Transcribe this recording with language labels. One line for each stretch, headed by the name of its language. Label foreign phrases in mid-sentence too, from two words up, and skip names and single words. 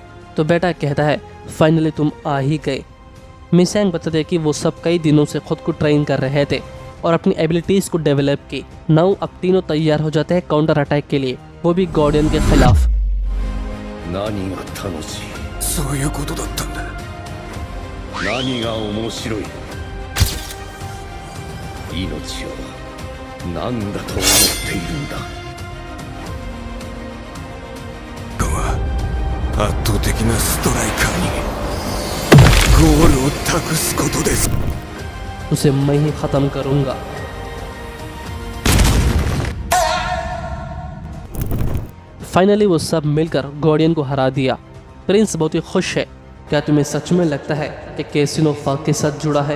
Hindi: तो बेटा कहता है फाइनली तुम आ ही गए। मिसैंग बताते हैं कि वो सब कई दिनों से खुद को ट्रेन कर रहे थे और अपनी एबिलिटीज़ को डेवलप की। नाउ अब तीनों तैयार हो जाते हैं
English: counter attack
Hindi: के लिए, वो भी गार्डियन के खिलाफ।
Japanese: 何が楽しい。そういうことだったんだ。何が面白い。命を何だと思っているんだ。圧倒的なストライカーにゴールを託すことです。
Hindi: उसे मैं ही खत्म करूंगा। फाइनली वो सब मिलकर गार्डियन को हरा दिया। प्रिंस बहुत ही खुश है। क्या तुम्हें सच में लगता है कि कैसिनो फाक के साथ जुड़ा है?